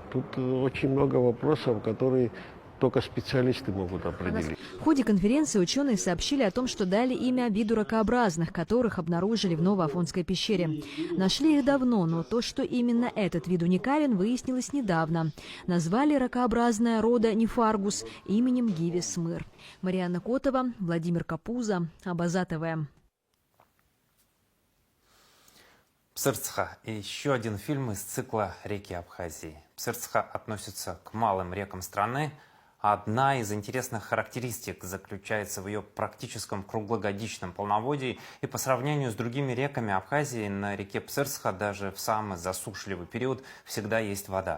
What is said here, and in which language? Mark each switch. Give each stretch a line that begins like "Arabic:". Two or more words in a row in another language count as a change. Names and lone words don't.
Russian: Тут очень много вопросов, которые только специалисты могут определить. В ходе конференции ученые сообщили о том, что дали имя виду ракообразных, которых обнаружили в Новоафонской пещере. Нашли их давно, но то, что именно этот вид уникален, выяснилось недавно. Назвали ракообразное рода Нефаргус именем Гиви Смыр. Марьяна Котова, Владимир Капуза, Абаза ТВ. Псырцха – еще один фильм из цикла «Реки Абхазии». Псырцха относится к малым рекам страны. Одна из интересных характеристик заключается в ее практическом круглогодичном полноводии, и по сравнению с другими реками Абхазии на реке Псырцха даже в самый засушливый период всегда есть вода.